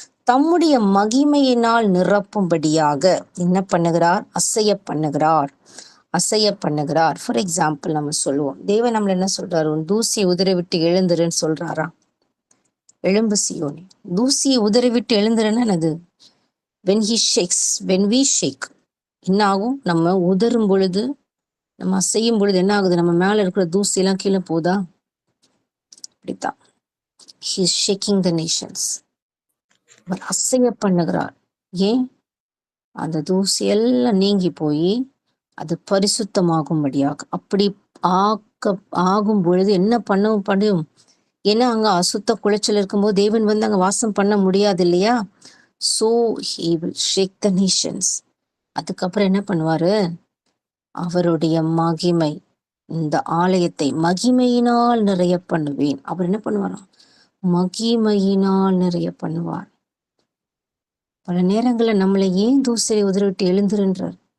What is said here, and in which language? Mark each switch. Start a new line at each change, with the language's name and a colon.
Tamil: தம்முடைய மகிமையினால் நிரப்பும்படியாக என்ன பண்ணுகிறார்? அசைய பண்ணுகிறார், அசைய பண்ணுகிறார்.
English: for example
Tamil: நம்ம சொல்லுவோம், தேவன் நம்மள என்ன சொல்றாரு? உன் தூசியை உதறி விட்டு எழுந்துருன்னு சொல்றாரா? எழும்பு சீயோனே, தூசியை உதறி விட்டு எழுந்துருன்னா என்னது?
English: when he shakes, when we shake
Tamil: என்ன ஆகும்? நம்ம உதறும் பொழுது, நம்ம அசையும் பொழுது என்ன ஆகுது? நம்ம மேல இருக்கிற தூசி எல்லாம் கீழே போதா? அப்படித்தான்
English: He is shaking the nations.
Tamil: அவர் அசைய பண்ணுகிறார். ஏன்? அந்த தூசி எல்லாம் நீங்கி போய் அது பரிசுத்தமாகும்படியாக. அப்படி ஆகும் பொழுது என்ன பண்ண ஏன்னா அங்க அசுத்த குலைச்சல் இருக்கும்போது தேவன் வந்து அங்க வாசம் பண்ண முடியாது இல்லையா?
English: So he will shake the nations.
Tamil: அதுக்கப்புறம் என்ன பண்ணுவாரு? அவருடைய மகிமை இந்த ஆலயத்தை மகிமையினால் நிறைய பண்ணுவேன். அவர் என்ன பண்ணுவாராம்? மகிமையினால் நிறைய பண்ணுவார். பல நேரங்கள்ல நம்மளை ஏன் தூசரை உதறிவிட்டு எழுந்துருன்றார்?